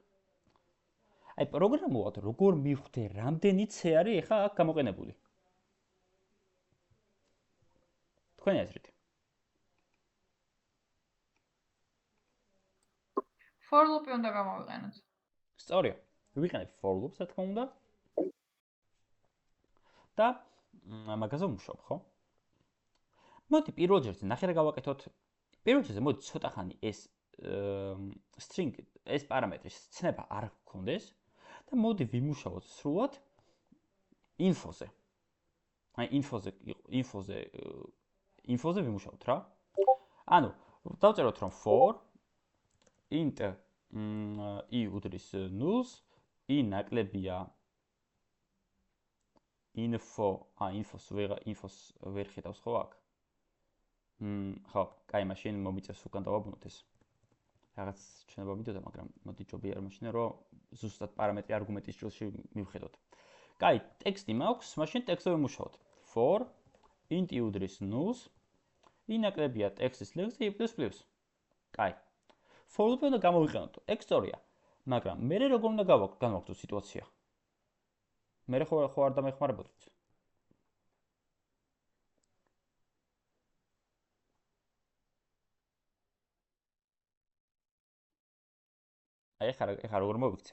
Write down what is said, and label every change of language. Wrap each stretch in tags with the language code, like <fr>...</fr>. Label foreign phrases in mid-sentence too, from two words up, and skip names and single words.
<ka>აი პროგრამულად როგორ მივხვდე რამდენი C არის ეხა აქ გამოყენებული? თქვენი აზრით.</ka> <en>for loop-</en> <ka>ი უნდა გამოვიყენოთ. სწორია. ვიყენებ</ka> <en>for loops,</en> <ka>რა თქმა უნდა. და მაგაზე ვმუშაობ, ხო? მოდი პირველ ჯერზე ნახე რა გავაკეთოთ. პირველ ჯერზე მოდი ცოტა ხანი ეს string, ეს პარამეტრის ცნება არ გქონდეს და მოდი ვიმუშაოთ სრულად info-ზე. აი info-ზე ვიმუშაოთ რა. ანუ დავწეროთ რომ</ka> <en>for int i</en> <ka>უდრის null-ს, i ნაკლებია info-ს ვერ ხედავს ხო აქ? ხო, კაი, მაშინ მომიწევს უკან დავაბუნოთ ეს. რაღაც ჩვენება მიდოდა, მაგრამ მოდი ჯობია არ მაშინ რომ ზუსტად პარამეტრი არგუმენტის ჭრილში მივხედოთ. კაი, ტექსტი მაქვს, მაშინ ტექსტზე ვიმუშაოთ.</ka> <en>for int i</en> <ka>უდრის null-ს, i ნაკლებია ტექსტის ლეგზე i++. კაი.</ka> <en>for loop-</en> <ka>ი უნდა გამოვიყენოთ. ეგ სწორია. მაგრამ მე როგორ უნდა განვაგრძო სიტუაცია? მე ხო არ დამეხმარებოდით. აი ეხლა როგორ მოვიქცე?</ka>